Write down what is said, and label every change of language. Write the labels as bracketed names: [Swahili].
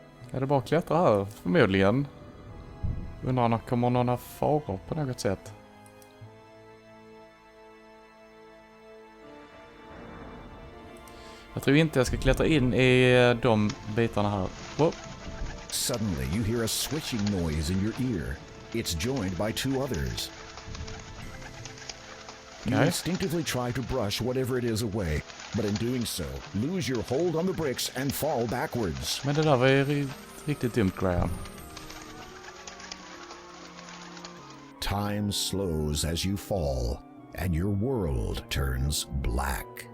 [Swedish] Är det bara att klättra här? Förmodligen. Undrar om det kommer några faror på något sätt. Jag tror inte jag ska klättra in i de bitarna här. Whoa. [English] Suddenly you hear a switching noise in your ear. It's joined by two others. You instinctively try to brush whatever it is away, but in doing so, lose your hold on the bricks and fall backwards. [Swedish] Men det där var ju riktigt dumt, Graham. [English] Time slows as you fall, and your world turns black.